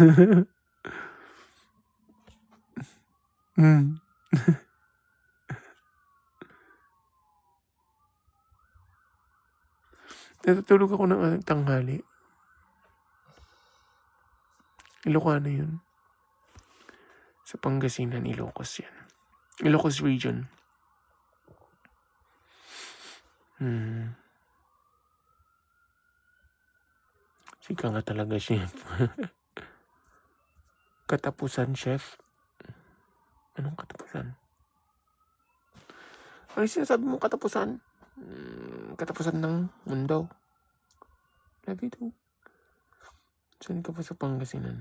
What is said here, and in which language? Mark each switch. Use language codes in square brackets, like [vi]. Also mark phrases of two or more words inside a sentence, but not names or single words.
[tl] Natutulog ako ng tanghali. Ilocano yun. Sa Pangasinan, Ilocos yan. [ilo] Ilocos region. Sika nga talaga, chef. [tl] Katapusan, chef. Anong katapusan? Ay, sinasabi mo katapusan? Katapusan ng mundo. Lagi ito. Saan ka pa sa Pangasinan?